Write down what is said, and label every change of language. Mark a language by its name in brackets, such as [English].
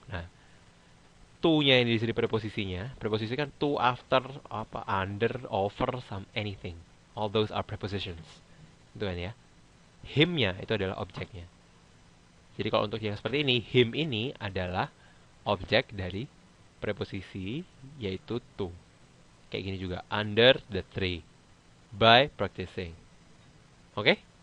[Indonesian] Nah, to-nya ini di sini preposisinya. Preposisi kan to, after, apa, under, over, some, anything. [English] All those are prepositions. [Indonesian] Itu kan ya. Him-nya itu adalah objeknya. Jadi kalau untuk yang seperti ini, him ini adalah objek dari preposisi, yaitu to. Kayak gini juga. [English] Under the tree. By practicing. Oke?